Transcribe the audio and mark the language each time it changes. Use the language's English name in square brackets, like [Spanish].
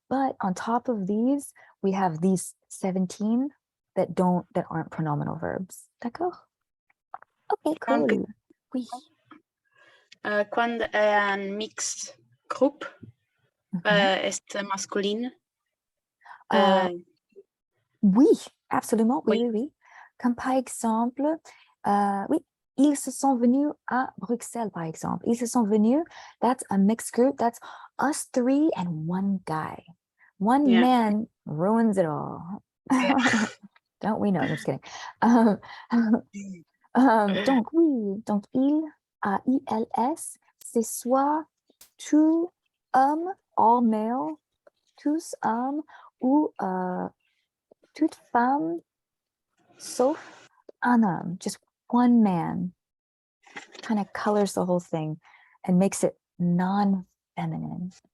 [English] But on top of these, we have these 17 that aren't pronominal verbs. [French] D'accord? Okay, cool. Oui. Quand un mix groupe est masculine. Oui, absolument. Oui, Oui. oui, oui. Comme par exemple, oui, ils se sont venus à Bruxelles, par exemple. Ils se sont venus, [English] that's a mixed group. That's us three and one guy. One Yeah. man ruins it all. Yeah. Don't we know? I'm just kidding. [French] Donc oui, donc ILS, c'est soit tout homme, [English] all male, [French] tous hommes, ou toute femme, sauf un homme, [English] just one man. Kind of colors the whole thing and makes it non-feminine.